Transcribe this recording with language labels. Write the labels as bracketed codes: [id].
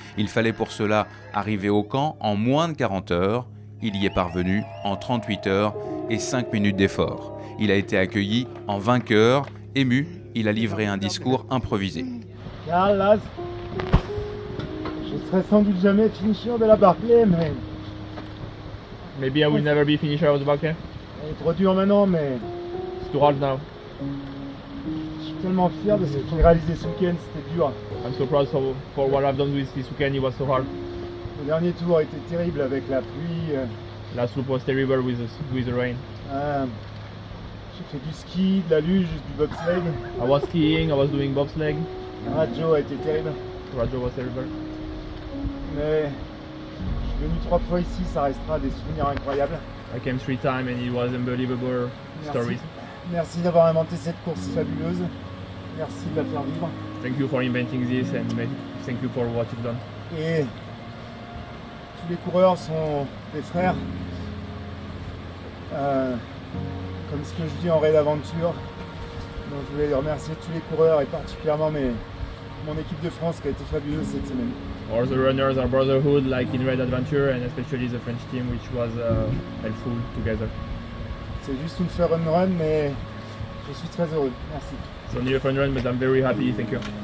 [fr] Il fallait pour cela arriver au camp en moins de 40 heures. Il y est parvenu en 38 heures et 5 minutes d'effort. Il a été accueilli en vainqueur. Ému, il a livré un discours improvisé. Je serai sans doute jamais finisher de la Barclay, mais... [en] Maybe I will never be finisher of the Barclay. [fr] Elle est trop dure maintenant, mais [en] It's too hard now. [fr] je suis tellement fier de ce que j'ai réalisé ce week-end, c'était dur. [en] I'm so proud for what I've done with this weekend. It was so hard. [fr] Le dernier tour a été terrible avec la pluie. [en] Last loop was terrible with the rain. [fr] J'ai fait du ski, de la luge, du bobsleigh. [en] I was skiing, I was doing bobsleigh. [fr] Le radio a été terrible. [en] Radio was terrible. [fr] Mais je suis venu 3 fois ici, ça restera des souvenirs incroyables. [en] I came 3 times and it was unbelievable stories. [fr] Merci d'avoir inventé cette course fabuleuse. Merci de la faire vivre. [en] Thank you for inventing this and thank you for what you've done. [fr] Et tous les coureurs sont des frères. Comme ce que je dis en raid d'aventure. Donc je voulais remercier tous les coureurs et particulièrement mon équipe de France qui a été fabuleuse cette semaine. [en] All the runners are brotherhood like in Red Adventure and especially the French team which was helpful together. [fr] C'est juste une [en] fun run [fr] mais je suis très heureux. Merci. [en] It's only a fun run but I'm very happy, thank you.